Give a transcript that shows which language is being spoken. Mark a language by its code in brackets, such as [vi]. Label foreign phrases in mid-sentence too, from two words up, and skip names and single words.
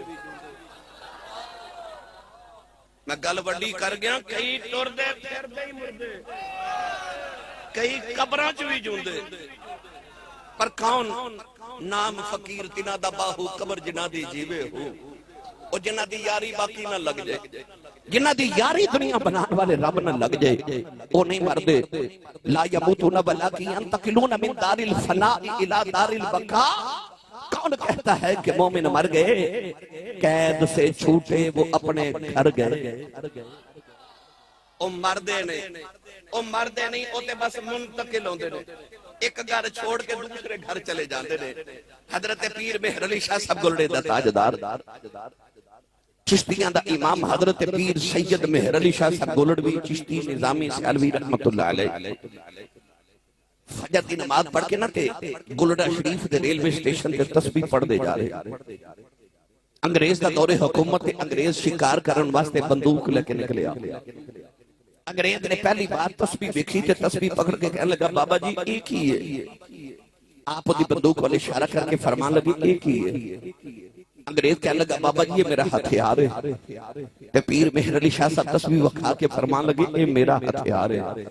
[pa] میں گل وڈی کر گیا، کئی ٹردے پھردے ہی مردے، کئی قبراں چ بھی جیوندے، پر کون? نام فقیر تنہاں دا باہو قبر جنہاں دی جیوے ہو. او جنہاں دی یاری باقی نہ لگ جائے، جنہاں دی یاری دنیا بنانے والے رب نہ لگ جائے، او نہیں مردے. [ar] لا يموتون ولكن ينتقلون من دار الفناء إلى دار البقاء. [ur] کون کہتا ہے کہ مومن مر گئے، قید سے چھوٹے وہ اپنے گھر گئے. [pa] او مردے نہیں او تے بس منتقل ہوندے نے، ایک گھر چھوڑ کے دوسرے گھر چلے جاتے نے. حضرت پیر مہر علی شاہ صاحب گولڑے دا تاجدار، چشتیاں دا امام حضرت پیر سید مہر علی شاہ صاحب گولڑوی چشتی نظامی سیالوی رحمۃ اللہ علیہ فجر دی نماز پڑھ کے نہ تے گولڑہ شریف دے ریلوے سٹیشن تے تسبیح پڑھدے جا رہے. انگریز دا دور حکومت تے انگریز شکار کرن واسطے بندوق لے کے نکلے آ. انگریز نے پہلی بار تسبیح دیکھی تے تسبیح پکڑ کے کہنے لگا بابا جی [ur] ایک ہی ہے. [pa] آپ دی بندوق والے اشارہ کر کے فرمان لگی [ur] ایک ہی ہے. [pa] انگریز کہنے لگا بابا جی [ur] یہ میرا ہتھیار ہے. [pa] تے پیر مہر علی شاہ صاحب تسبیح وکھا کے فرمان لگے [ur] یہ میرا ہتھیار ہے.